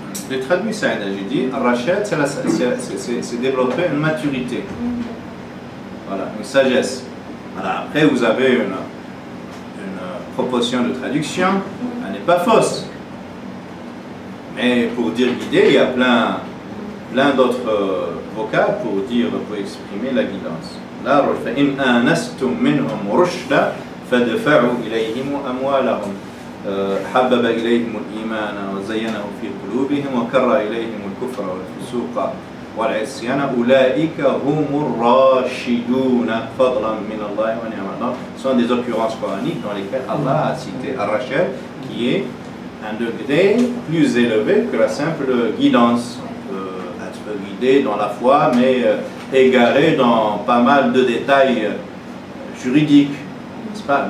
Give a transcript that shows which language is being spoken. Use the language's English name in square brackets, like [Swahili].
[French] Je traduis ça, j'ai dit, Rachad, c'est développer une maturité. Voilà, une sagesse. Voilà, après, vous avez une proportion de traduction, elle n'est pas fausse. Mais pour dire guider, il y a plein d'autres vocables pour exprimer la guidance. [Arabic] Là, فَإِنْ آنَسْتُمْ مِنْهُمْ رُشْدًا فَادْفَعُوا إِلَيْهِمْ أَمْوَالَهُمْ حبب إليهم الإيمان وزينه في قلوبهم وكره إليهم الكفر والفسوق والعصيان أولئك هم الراشدون فضلا من الله ونعمة. [French] Ce sont des occurrences coraniques dans lesquelles Allah a cité Ar-Rashad, qui est un degré plus élevé que la simple guidance. On peut être guidé dans la foi, mais égaré dans pas mal de détails juridiques. N'est-ce pas?